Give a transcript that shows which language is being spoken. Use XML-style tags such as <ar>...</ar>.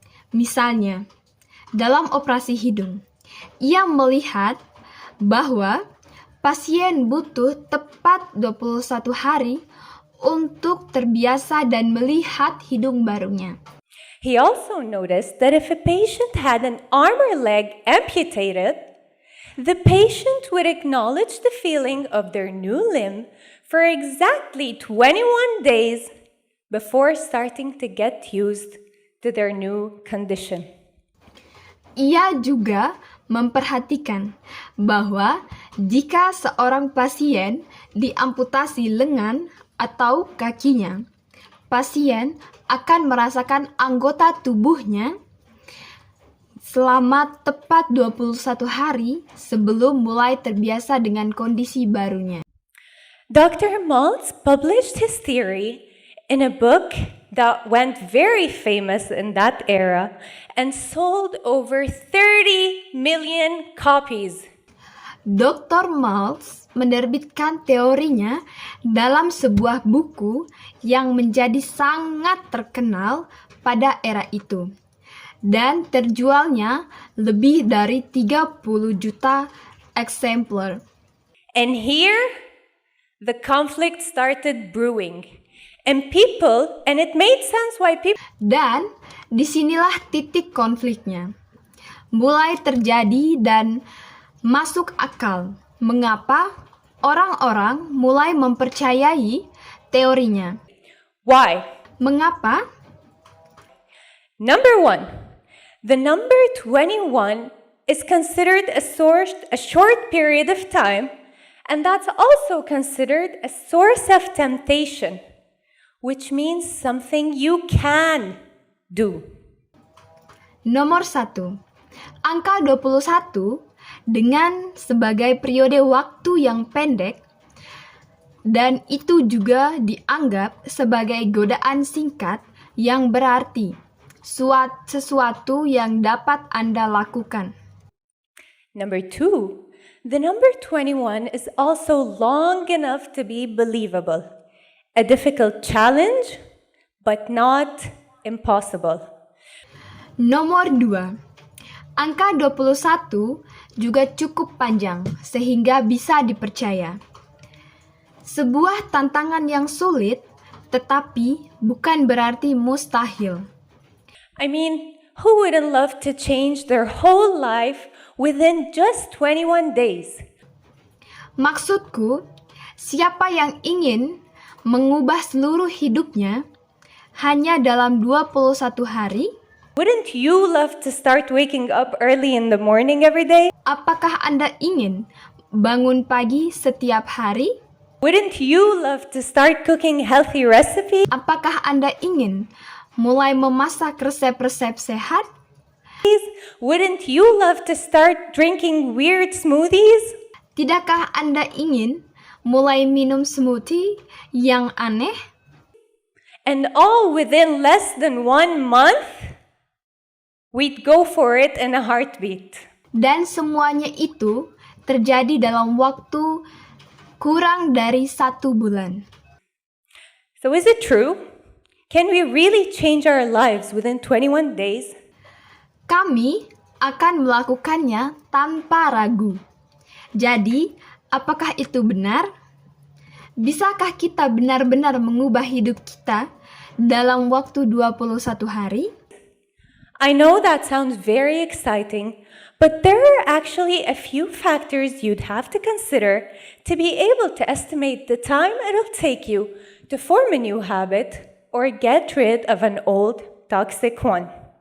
<id>Misalnya, dalam operasi hidung, ia melihat bahwa pasien butuh tepat 21 hari untuk terbiasa dan melihat hidung barunya.</id> <en>He also noticed that if a patient had an arm or leg amputated, the patient would acknowledge the feeling of their new limb for exactly 21 days before starting to get used to their new condition.</en> <id>Ia juga memperhatikan bahwa jika seorang pasien diamputasi lengan atau kakinya, pasien akan merasakan anggota tubuhnya selama tepat 21 hari sebelum mulai terbiasa dengan kondisi barunya.</id> <en>Dr. Maltz published his theory in a book that went very famous in that era and sold over 30 million copies.</en> <id>Dr. Maltz menerbitkan teorinya dalam sebuah buku yang menjadi sangat terkenal pada era itu. Dan terjualnya lebih dari 30 juta eksemplar.</id> <en>And here, the conflict started brewing. And it made sense why people...</en> <id>Dan disinilah titik konfliknya. Mulai terjadi dan masuk akal mengapa orang-orang mulai mempercayai teorinya.</id> <en>Why?</en> <id>Mengapa?</id> <en>Number one, the number 21 is considered a short period of time, and that's also considered a source of temptation, which means something you can do.</en> <id>Nomor 1. Angka 21 dengan sebagai periode waktu yang pendek dan itu juga dianggap sebagai godaan singkat yang berarti sesuatu yang dapat Anda lakukan.</id> <en>Number 2, the number 21 is also long enough to be believable. A difficult challenge, but not impossible.</en> <id>Nomor 2. Angka 21 juga cukup panjang sehingga bisa dipercaya. Sebuah tantangan yang sulit, tetapi bukan berarti mustahil.</id> <en>I mean, who wouldn't love to change their whole life within just 21 days?</en> <id>Maksudku, siapa yang ingin mengubah seluruh hidupnya hanya dalam 21 hari?</id> <en>Wouldn't you love to start waking up early in the morning every day?</en> <id>Apakah Anda ingin bangun pagi setiap hari?</id> <en>Wouldn't you love to start cooking healthy recipes?</en> <id>Apakah Anda ingin mulai memasak resep-resep sehat?</id> <en>Wouldn't you love to start drinking weird smoothies?</en> <id>Tidakkah Anda ingin mulai minum smoothie yang aneh?</id> <en>And all within less than 1 month? We'd go for it in a heartbeat.</en> <id>Dan semuanya itu terjadi dalam waktu kurang dari 1 bulan.</id> <en>So is it true? Can we really change our lives within 21 days?</en> <id>Kami akan melakukannya tanpa ragu. Jadi, apakah itu benar? Bisakah kita benar-benar mengubah hidup kita dalam waktu 21 hari?</id> <en>I know that sounds very exciting, but there are actually a few factors you'd have to consider to be able to estimate the time it'll take you to form a new habit or get rid of an old, toxic one.</en>